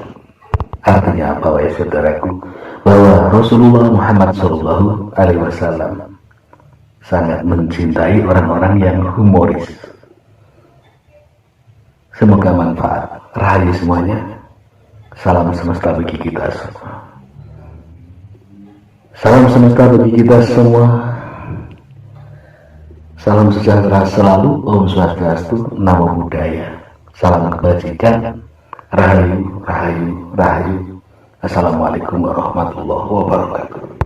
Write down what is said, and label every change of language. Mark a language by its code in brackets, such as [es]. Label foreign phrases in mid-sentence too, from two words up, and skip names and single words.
[id] Artinya apa, wahai saudaraku? Bahwa Rasulullah Muhammad SAW sangat mencintai orang-orang yang humoris. Semoga manfaat. Rahayu semuanya. Salam semesta bagi kita semua. Salam semesta bagi kita semua. Salam sejahtera selalu. [sa] Om Swastiastu, [pi] Namo Buddhaya. [id] Salam kebajikan. Rahayu, rahayu, rahayu. [ar] Assalamualaikum warahmatullahi wabarakatuh.